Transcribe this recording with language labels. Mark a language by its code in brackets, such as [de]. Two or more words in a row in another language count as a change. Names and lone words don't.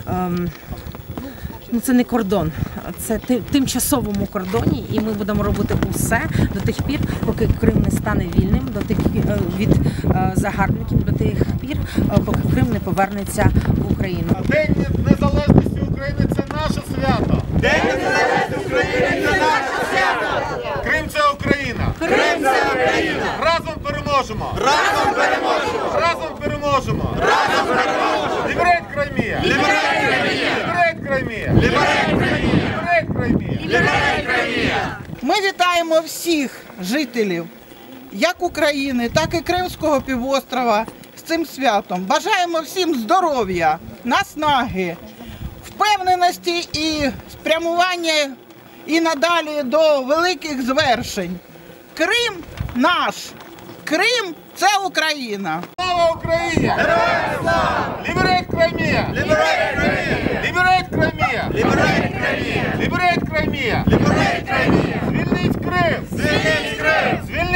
[uk] Це не кордон, це тимчасовому кордоні, і ми будемо робити усе до тих пір, поки Крим не стане вільним, від загарбників, до тих пір, поки Крим не повернеться в Україну. День Незалежності України – це наше свято. День незалежності України – це наше свято. Крим – це Україна. Крим – це Україна. Разом переможемо. Разом переможемо. Разом переможемо. Разом переможемо. [en] Liberate Crimea. Liberate Crimea. Liberate Crimea. Liberate Crimea. Liberate Crimea. Liberate Crimea. [uk] Ми вітаємо всіх жителів, як України, так і Кримського півострова з цим святом. Бажаємо всім здоров'я, наснаги, впевненості і спрямування і надалі до великих звершень. Крим наш, Крим – це Україна. Слава Україні! Героям слава! [en] Liberate Crimea! Liberate Crimea. Liberate Crimea! Liberate Crimea. Liberate Crimea! Liberate Crimea. [uk] Звільніть Крим! Звільніть Крим.